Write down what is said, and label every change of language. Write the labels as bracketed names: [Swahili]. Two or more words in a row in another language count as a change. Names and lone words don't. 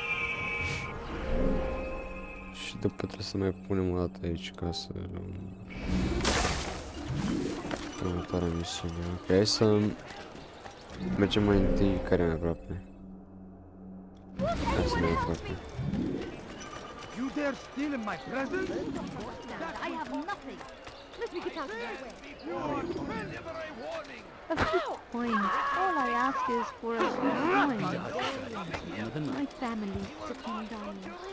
[Romanian] Și după trebuie să mai punem o dată aici ca să luăm următoarea misiune. Ok, hai să mergem mai întâi care mai aproape. Hai să mai aproape. [English] You dare steal in my presence? I have nothing. Let me get out of your way. Of this point, all I ask is for a coin. My family sick and dying.